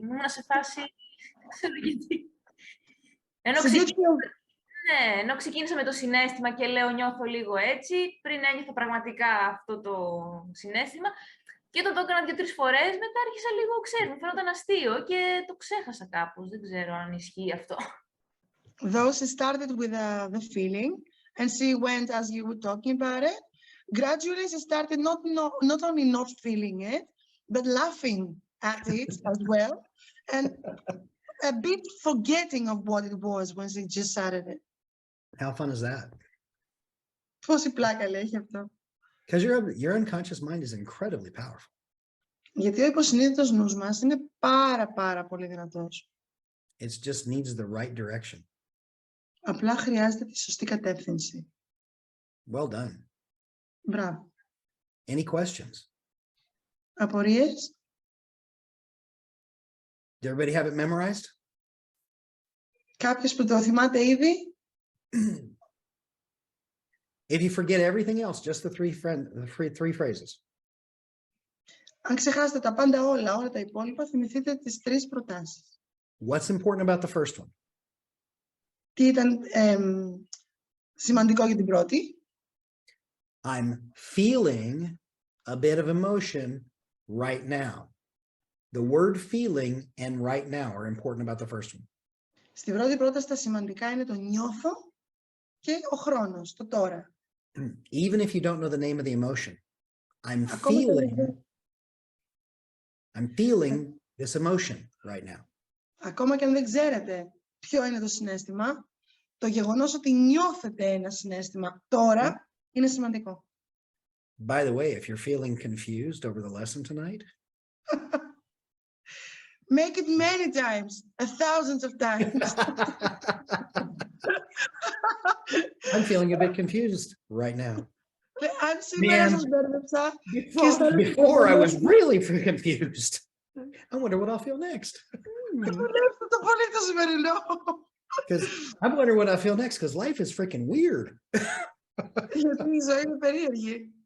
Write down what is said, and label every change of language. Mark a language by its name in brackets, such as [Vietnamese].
[Greek] Ήμουν σε φάση, δεν ξέρω γιατί. Ενώ ξεκίνησα με το συναίσθημα και λέω νιώθω λίγο έτσι, πριν ένιωθα πραγματικά αυτό το συναίσθημα. Και όταν το έκανα 2-3 φορές, μετά άρχισα λίγο, ξέρεις, μου φαίνονταν αστείο και το ξέχασα κάπως. Δεν ξέρω αν ισχύει αυτό. [English] Though she started with the feeling and she went as you were talking about it, gradually she started not only not feeling it, but laughing at it as well, and a bit forgetting of what it was when she just started it. How fun is that? [Greek] Πόση πλάκα λέει αυτό. [English] Because your unconscious mind is incredibly powerful. [Greek] Γιατί ο υποσυνείδητος νους μας είναι πάρα πολύ δυνατός. [English] It just needs the right direction. [Greek] Απλά χρειάζεται τη σωστή κατεύθυνση. [English] Well done. [Greek] Μπράβο. [English] Any questions? [Greek] Απορίες? [English] Did everybody have it memorized? [Greek] Κάποιος που το θυμάται ήδη? [English] If you forget everything else, just the three phrases. [Greek] Αν ξεχάσετε τα πάντα όλα τα υπόλοιπα, θυμηθείτε τις 3 προτάσεις. [English] What's important about the first one? [Greek] Τι ήταν σημαντικό για την πρώτη? [English] I'm feeling a bit of emotion right now. The word feeling and right now are important about the first one. [Greek] Στην πρώτη πρόταση τα σημαντικά είναι το νιώθω και ο χρόνος, το τώρα. [English] Even if you don't know the name of the emotion, I'm feeling this emotion right now. [Greek] Ακόμα και αν δεν ξέρετε ποιο είναι το συναίσθημα, το γεγονός ότι νιώθετε ένα συναίσθημα τώρα είναι σημαντικό. [English] By the way, if you're feeling confused over the lesson tonight, make it many times, thousands of times. I'm feeling a bit confused right now. [Greek] Αν σήμερα σας μπέρδεψα και στο [English] Before I was really confused. I wonder what I'll feel next. [Greek] δουλεύω το πολύ το σημερινό. [English] Because I wonder what I feel next because life is freaking weird. [Greek] Γιατί η ζωή είναι περίεργη.